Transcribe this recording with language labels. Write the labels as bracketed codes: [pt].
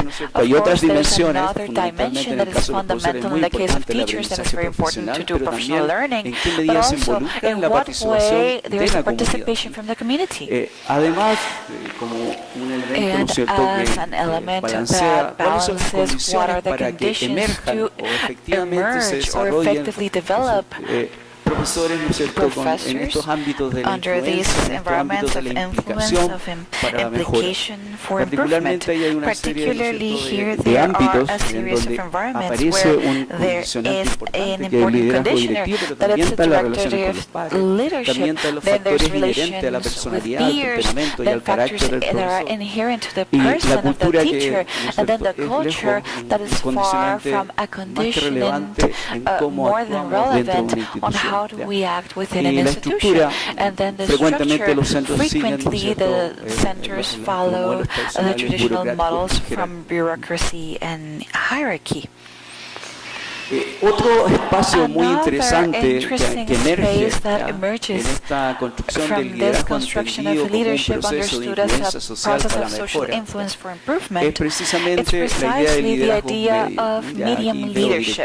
[en] Of course, there's another dimension that is fundamental in the case of teachers, that is very important to do professional learning, but also in what way there is a participation from the community. And as an element that balances what are the conditions to emerge or effectively develop [es] profesores, ¿no es cierto?, en estos ámbitos de la influencia, en estos ámbitos de la implicación para la mejora. Particularmente hay una serie, ¿no es cierto?, de ámbitos en donde aparece un condicionante importante, que es el liderazgo directivo, pero también está la relación con los padres, también están los factores inherentes a la personalidad, al temperamento y al carácter del profesor, y la cultura que, ¿no es lejos, un condicionante más que relevante en cómo actuamos dentro de una institución. [en] How do we act within an institution? And then the structure, frequently the centers follow the traditional models from bureaucracy and hierarchy. [es] Otro espacio muy interesante que emerge en esta construcción del liderazgo entendido como un proceso de influencia social para la mejora es precisamente la idea del liderazgo medium leadership.